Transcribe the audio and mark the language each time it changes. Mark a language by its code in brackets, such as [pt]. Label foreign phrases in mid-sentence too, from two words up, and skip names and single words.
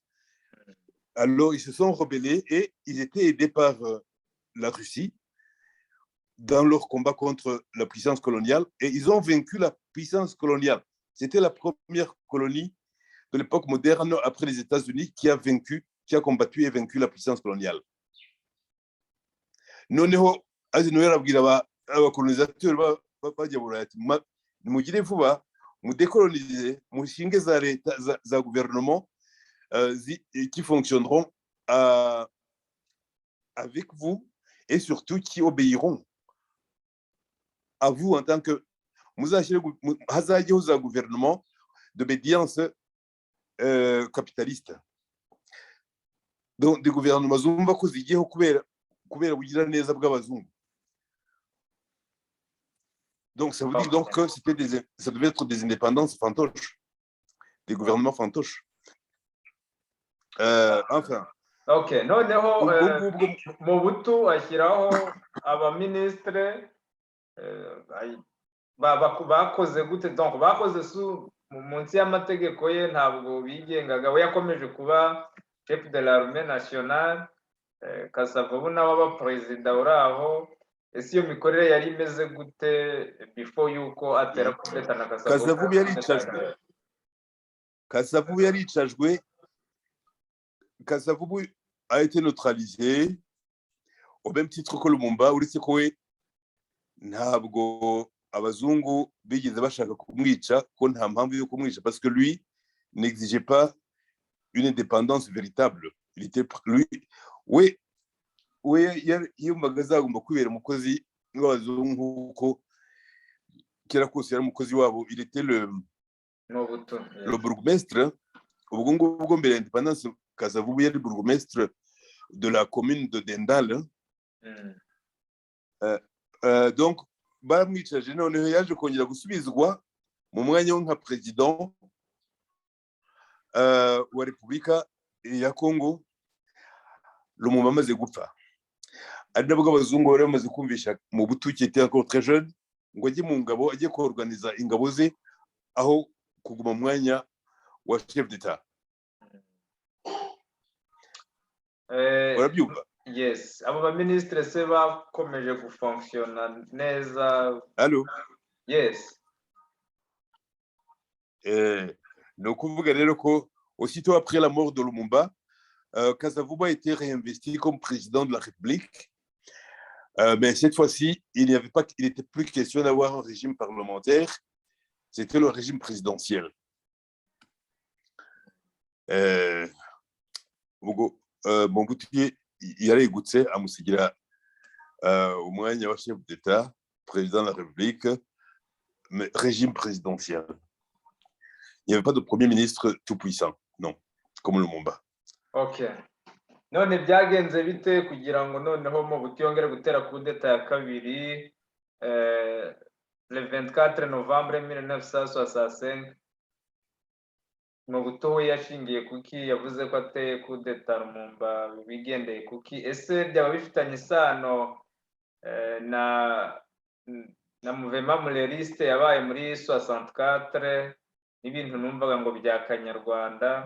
[fr] Alors, ils se sont rebellés et ils étaient aidés par la Russie dans leur combat contre la puissance coloniale, et ils ont vaincu la puissance coloniale. C'était la première colonie de l'époque moderne après les États-Unis qui a combattu et vaincu la puissance coloniale. [rw] Noneho Eisenhower abwira abakolonisateurs bajya Buraya ati nimugire vuba mudekolonize mushinge za leta za [fr] gouvernement qui fonctionneront avec vous et surtout qui obéiront à vous en tant que gouvernement d'obédience capitaliste. Donc des gouvernements [rw] zumva ko zigiyeho kubera bugira neza bw'abazungu. [fr] Donc ça veut dire donc que ça devait être des indépendances fantoches, des gouvernements fantoches. Enfin. [rw] Ok, noneho Mobutu ashyiraho abaministre bakoze gute? Donc bakoze munsi y'amategeko ye, ntabwo bigengaga. We yakomeje kuba [fr] chef de l'armée nationale, [rw] Kasavubu nawe aba perezida uri aho. Ese iyo mikorere yari imeze gute before yuko atera kudeta na Kasavubu yaricajwe. [fr] Kasavubu a été neutralisé au même titre que Lumumba, [rw] uretse ko we ntabwo abazungu bigeze bashaka kumwica, ko nta mpamvu yo kumwica, [fr] parce que lui n'exigeait pas une indépendance véritable. Il était [rw] we yumvaga azagomba kwibera umukozi w'abazungu, ko kera kose yari umukozi wabo. [fr] Il était le bourgmestre. [rw] Ubwo ngubwo mbere ya indépendance, Kasavubu yari [fr] bourgmestre de la commune de Dendal. [rw] Donc baramwicaje, noneho yaje kongera gusubizwa mu mwanya we nka president wa Repubulika ya Congo Lumumba amaze gupfa. Ari nabwo abazungu bari bamaze kumvisha Mobutu [fr] qui était encore très jeune [rw] ngo ajye mu ngabo, ajye koorganiza ingabo ze aho kuguma mu mwanya wa [fr] chef d'état. [rw] Urabyumva? Yes, abo ba ministre se bakomeje gufonctiona neza. [fr] Allô? [en] Yes. [rw] No kuvuga rero ko [fr] aussitôt après la mort de Lumumba, Kasavubu a été réinvesti comme président de la République. Mais cette fois-ci, il n'était plus question d'avoir un régime parlementaire, c'était le régime présidentiel. Mobutu [rw] yarigutse amusigira umwanya wa [fr] chef d'État, président de la République, mais régime présidentiel. Il n'y avait pas de premier ministre tout puissant, non, comme Lumumba. Ok. [rw] None byagenze bite kugira ngo noneho Mobutu yongere gutera kudeta ya kabiri [fr] le 24 novembre 1965? [rw] Mobutu we yashingiye kuki? Yavuze ko ateye kudeta Lumumba bigendeye kuki? Ese byaba bifitanye isano na mouvement mureriste yabaye muri 64 n'ibintu numvaga ngo bya Kanyarwanda?